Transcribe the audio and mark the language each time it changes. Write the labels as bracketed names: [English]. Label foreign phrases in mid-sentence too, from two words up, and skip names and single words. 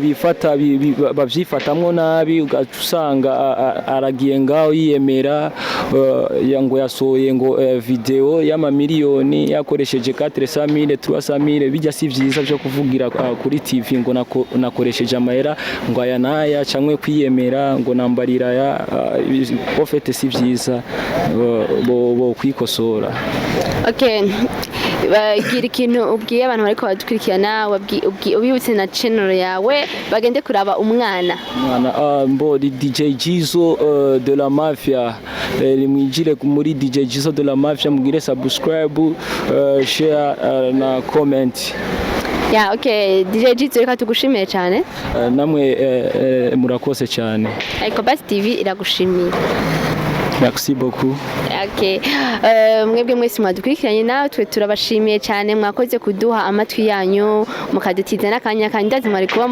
[Rundi] bifata bavyifatamwo nabi ugasanga aragiye ngaho yiyemera yango yasoye ngo video y'ama miliyoni yakoresheje 400,000 300,000 bijya si vyiza byo kuvugira kuri TV ngo nakoresheje amahera ngo aya naya cyangwe kwiyemera ngo nambarira ya ofete si vyiza bo kwikosora. Okay, bagira ikintu ubwiye abantu bariko badukurikirana ubibutse na channel yawe bagende kuraba umwana mbo DJ Jizo de la Mafia limwijire muri DJ Jizo de la Mafia mugire [English] subscribe share [Rundi] na comment. Ya okay, DJ Jizo reka tugushimiye cyane. Namwe murakose cyane. Ecobass TV iragushimiye. [French] Merci beaucoup. [Rundi] Okay. Mwebwe mwese mwadukurikiranye natwe turabashimiye cyane mwakoze kuduha amatwi yanyu mukadutiza nakanya kandi ndazi mwari kuba